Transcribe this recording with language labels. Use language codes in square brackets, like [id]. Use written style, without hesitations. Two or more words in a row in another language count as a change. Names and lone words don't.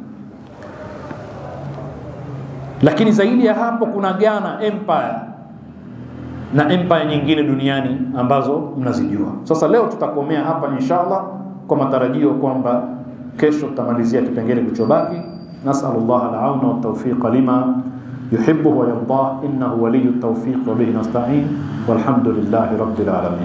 [sw] Lakini zaidi ya hapo kuna Ghana Empire na empire nyingine duniani ambazo mnazijua. Sasa leo tutakomea hapa inshallah, kwa matarajio kwamba kesho tutamalizia kipengele kilichobaki. [ar] نسأل الله العون والتوفيق لما يحبه ويرضاه إنه ولي التوفيق وبه نستعين والحمد لله رب العالمين.